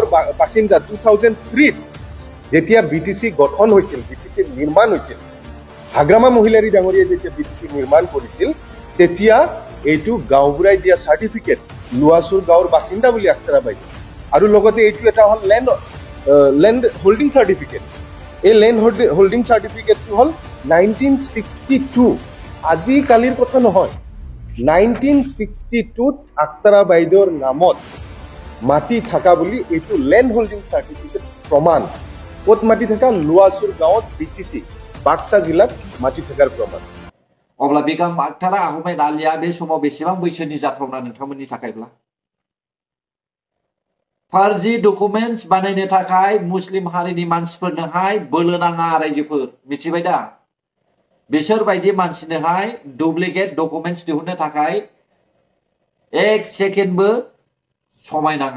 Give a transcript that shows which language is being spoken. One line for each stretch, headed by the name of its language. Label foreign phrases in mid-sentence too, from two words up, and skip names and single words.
Assamese: বাসিন্দা 2003 যেতিয়া বিটিসি গঠন হৈছিল বিটিসিৰ নিৰ্মাণ হৈছিল হাগ্ৰামা মহিলাৰী ডাঙৰীয়াই যেতিয়া বিটিসি নিৰ্মাণ কৰিছিল তেতিয়া এইটো গাঁওবুঢ়াই দিয়া সাৰ্টিফিকেট লুৱাসুৰ গাঁৱৰ বাসিন্দা বুলি আক্তাৰা বাইদেউ আৰু লগতে এইটো এটা হল
English: land holding certificate
Assamese: এই
English: land holding certificate
Assamese: হল 1962 আজি কালিৰ কথা নহয় 1962 আক্তাৰা বাইদেউৰ নামত মাটি থাকা বুলি এইটো
English: land holding certificate
Assamese: প্ৰমাণ ক'ত মাটি থাকা লুৱাসুৰ গাঁৱত বিটিসি বাক্সা জিলাত মাটি থাকাৰ প্ৰমাণ
Bodo: अब्ला बेगम आक्तारा आहमेद आलिया बे समाव बेसेबां बैसोनि जाथावना नोंथांमोननि थाखायब्ला? फार्जी डकुमेन्टस बानायनो थाखाय मुस्लिम हारिनि मानसिफोरनोहाय बोलो नाङा रायजोफोर, मिथिबाय दा? बिसोर बायदि मानसिनोहाय
English: duplicate documents
Bodo: दिहुननो थाखाय एक सेकेन्डबो समाय नाङा।